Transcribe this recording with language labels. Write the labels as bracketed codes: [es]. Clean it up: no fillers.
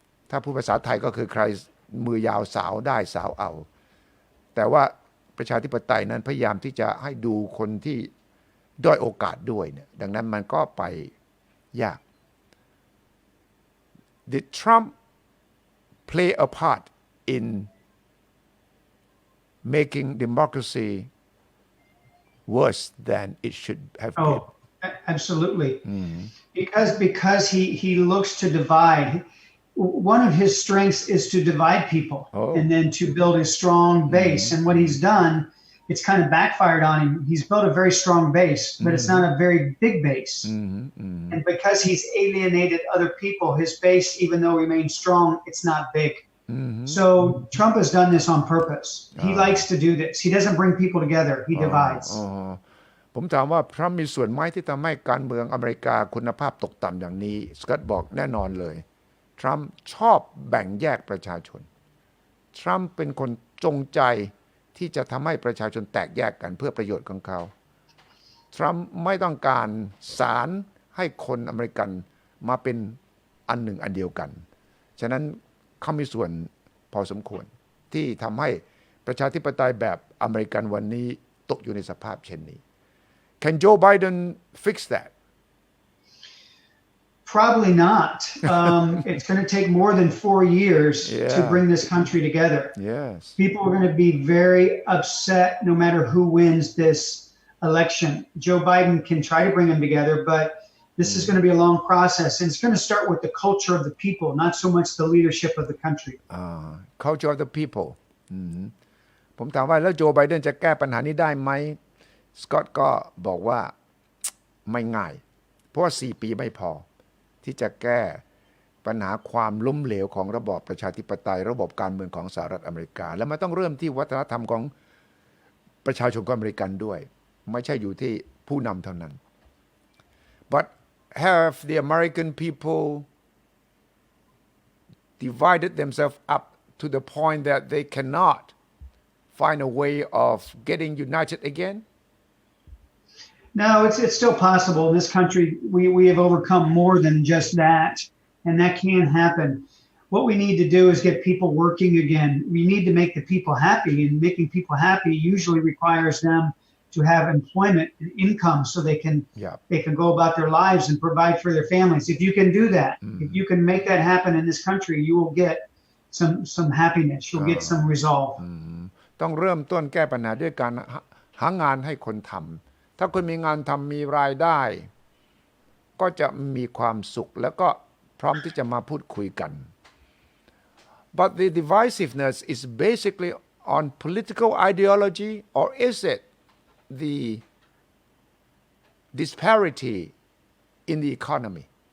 [th] ถ้าพูดภาษาไทยก็คือใครมือยาวสาวได้สาวเอาแต่ว่าประชาธิปไตยนั้นพยายามที่จะให้ดูคนที่ด้อยโอกาสด้วยเนี่ยดังนั้นมันก็ไปยาก [en] Did Trump play a part in making democracy worse than it should have been? Absolutely. Because he looks to divide. One of his strengths is to divide people and then to build a strong base. And what he's done, it's kind of backfired on him. He's built a very strong base, but it's not a very big base. And because he's alienated other people, his base, even though remains strong, it's not big. So Trump has done this on purpose. He likes to do this. He doesn't bring people together. He divides. [th] ผมถามว่าทรัมป์มีส่วนไหมที่ทำให้การเมืองอเมริกาคุณภาพตกต่ำอย่างนี้สกอตบอกแน่นอนเลยทรัมป์ชอบแบ่งแยกประชาชนทรัมป์เป็นคนจงใจที่จะทำให้ประชาชนแตกแยกกันเพื่อประโยชน์ของเขา ทรัมป์ไม่ต้องการสารให้คนอเมริกันมาเป็นอันหนึ่งอันเดียวกันฉะนั้นเขามีส่วนพอสมควรที่ทำให้ประชาธิปไตยแบบอเมริกันวันนี้ตกอยู่ในสภาพเช่นนี้ [en] Can Joe Biden fix that? Probably not. It's going to take more than 4 years to bring this country together. Yes. People are going to be very upset no matter who wins this election. Joe Biden can try to bring them together, but this is going to be a long process. And it's going to start with the culture of the people, not so much the leadership of the country. Culture of the people. [th] ผมถามว่าแล้วโจไบเดนจะแก้ปัญหานี้ได้ไหมสกอตก็บอกว่าไม่ง่ายเพราะว่า4 ปีไม่พอที่จะแก้ปัญหาความล้มเหลวของระบอบประชาธิปไตยระบบการเมืองของสหรัฐอเมริกาและมันต้องเริ่มที่วัฒนธรรมของประชาชนอเมริกันด้วยไม่ใช่อยู่ที่ ผู้นำเท่านั้น [en] but have the American people divided themselves up to the point that they cannot find a way of getting united again? No, it's still possible. In this country, we have overcome more than just that, and that can happen. What we need to do is get people working again. We need to make the people happy, and making people happy usually requires them to have employment and income so they can go about their lives and provide for their families. If you can do that, if you can make that happen in this country, you will get some happiness. You'll get some resolve. [th] ต้องเริ่มต้นแก้ปัญหาด้วยการหางานให้คนทำถ้าคนมีงานทำมีรายได้ ก็จะมีความสุขแล้วก็พร้อมที่จะมาพูดคุยกัน [en] But the divisiveness is basically on political ideology, or is it the disparity in the economy?